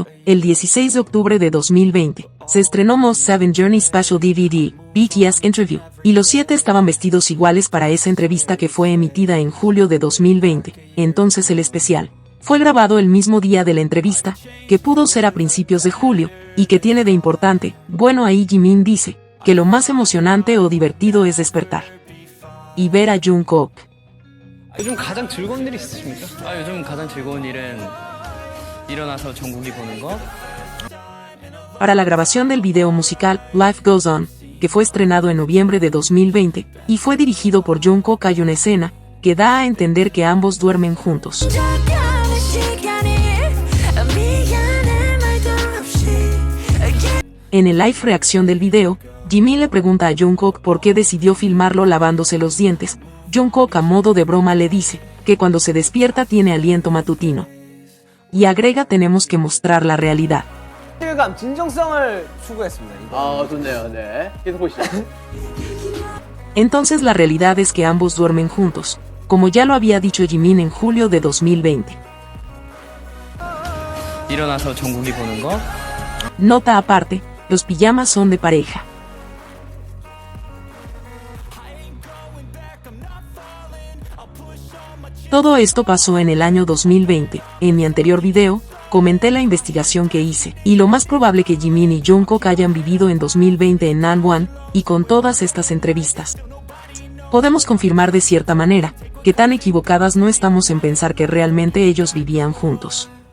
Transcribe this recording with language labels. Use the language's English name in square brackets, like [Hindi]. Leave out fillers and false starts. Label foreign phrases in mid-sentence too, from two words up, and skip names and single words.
[Spanish] El 16 de octubre de 2020, se estrenó Most 7 Journey Special DVD, BTS Interview, y los 7 estaban vestidos iguales para esa entrevista que fue emitida en julio de 2020, entonces el especial fue grabado el mismo día de la entrevista, que pudo ser a principios de julio, y que tiene de importante, bueno ahí Jimin dice, que lo más emocionante o divertido es despertar y ver a Jungkook. [Korean] 요즘 가장 즐거운 일 있으십니까? 요즘 가장 즐거운 일은 일어나서 정국이 보는 거. [Spanish] Para la grabación del video musical Life Goes On, que fue estrenado en noviembre de 2020, y fue dirigido por Jungkook, hay una escena que da a entender que ambos duermen juntos. En el live reacción del video, Jimin le pregunta a Jungkook por qué decidió filmarlo lavándose los dientes. Jungkook a modo de broma le dice que cuando se despierta tiene aliento matutino. Y agrega, tenemos que mostrar la realidad. [Korean] 실감, 진정성을 추구했습니다. 좋네요. 네. 계속 보시죠. [Spanish] Entonces la realidad es que ambos duermen juntos, como ya lo había dicho Jimin en julio de 2020. [Korean] 일어나서 정국이 보는 거. [Spanish] Nota aparte, los pijamas son de pareja. Todo esto pasó en el año 2020. En mi anterior video, comenté la investigación que hice, y lo más probable que Jimin y Jungkook hayan vivido en 2020 en Nanwon, y con todas estas entrevistas, podemos confirmar de cierta manera, que tan equivocadas no estamos en pensar que realmente ellos vivían juntos.